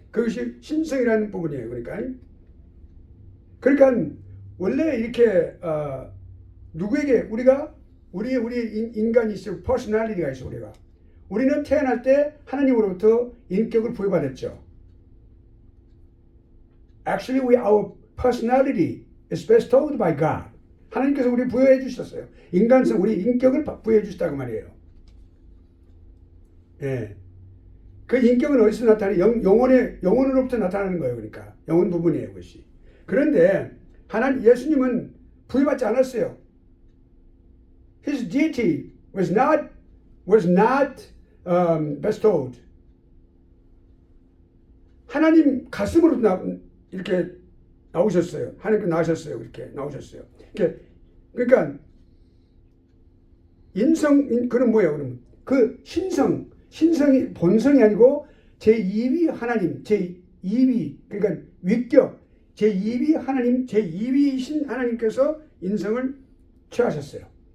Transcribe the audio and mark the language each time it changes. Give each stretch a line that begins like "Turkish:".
Korean: 그것이 신성이라는 부분이에요. 그러니까 원래 이렇게 누구에게 우리 인간이 있어요. 퍼스널리티가 있어. 우리는 태어날 때 하나님으로부터 인격을 부여받았죠.
English: Actually, our personality is bestowed by God.
Korean: 하나님께서 우리 부여해 주셨어요. 인간성, 우리 인격을 부여해 주셨다고 말이에요. 그 인격은 어디서 나타나요? 영혼으로부터 나타나는 거예요. 그러니까 영혼 부분이에요, 그것이. 그런데 예수님은 부여받지 않았어요.
English: His deity was not bestowed.
Korean: 하나님 가슴으로 이렇게 나오셨어요. 하나님께 나오셨어요. 이렇게 나오셨어요. 그러니까 그럼 뭐예요? 그러면 그 신성이 본성이 아니고 제2위 하나님, 제2위 그러니까 위격, 제2위 하나님, 제2위이신 하나님께서 인성을 취하셨어요.